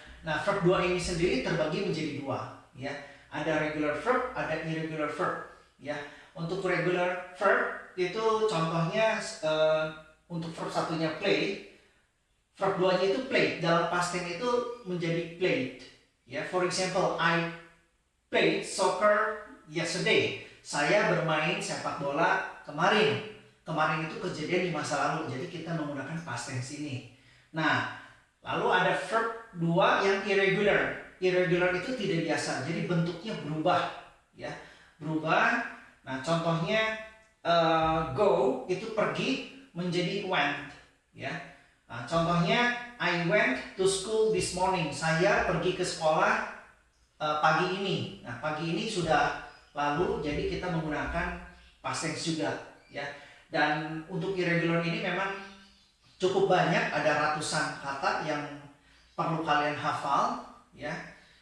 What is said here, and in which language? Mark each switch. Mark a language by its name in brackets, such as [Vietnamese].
[Indonesian] Nah, verb 2 ini sendiri terbagi menjadi dua ya. Ada regular verb, ada irregular verb ya. Untuk regular verb itu contohnya untuk verb satunya play, verb 2-nya itu play, dalam past tense itu menjadi played ya. [English] For example, I played soccer yesterday. [Indonesian] Saya bermain sepak bola kemarin. Kemarin itu kejadian di masa lalu, jadi kita menggunakan past tense ini. Nah, lalu ada verb 2 yang irregular. Irregular itu tidak biasa, jadi bentuknya berubah ya, berubah. Nah, contohnya go itu pergi menjadi went ya. Nah, contohnya [English] I went to school this morning. [Indonesian] Saya pergi ke sekolah pagi ini. Nah, pagi ini sudah lalu, jadi kita menggunakan past tense juga ya. Dan untuk irregular ini memang cukup banyak, ada ratusan kata yang perlu kalian hafal ya.